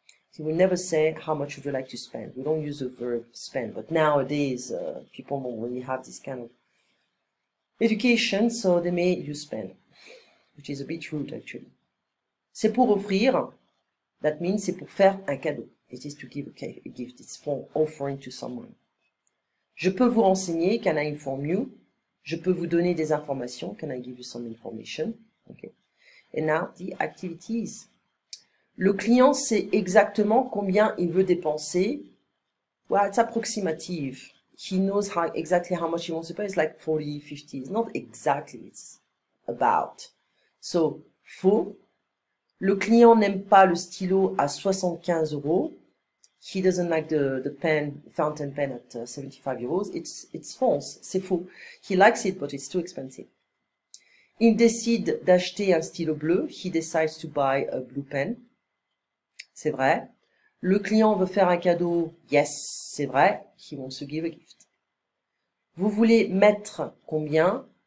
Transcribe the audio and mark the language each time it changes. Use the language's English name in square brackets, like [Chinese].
[English] So we never say, how much would you like to spend? We don't use the verb spend, but nowadays people don't really have this kind of education, so they may use spend, which is a bit rude actually. [French] C'est pour offrir, [English] that means [French] c'est pour faire un cadeau. [English] It is to give a gift, it's for offering to someone. [French] Je peux vous renseigner, [English] can I inform you? [French] Je peux vous donner des informations, [English] can I give you some information? Okay. And now the activities. [French] Le client sait exactement combien il veut dépenser. [English] Well, it's approximative. He knows exactly how much he wants to pay. It's like 40, 50. It's not exactly, it's about. [French] So, faux. Le client n'aime pas le stylo à 75 euros. [English] He doesn't like the pen, fountain pen at 75 euros. It's false. [French] C'est faux. [English] He likes it, but it's too expensive. [French] Il décide d'acheter un stylo bleu. [English] He decides to buy a blue pen. [French] C'est vrai. Le client veut faire un cadeau. Yes, c'est vrai. [English] He wants to give a gift. [French] Vous voulez mettre combien?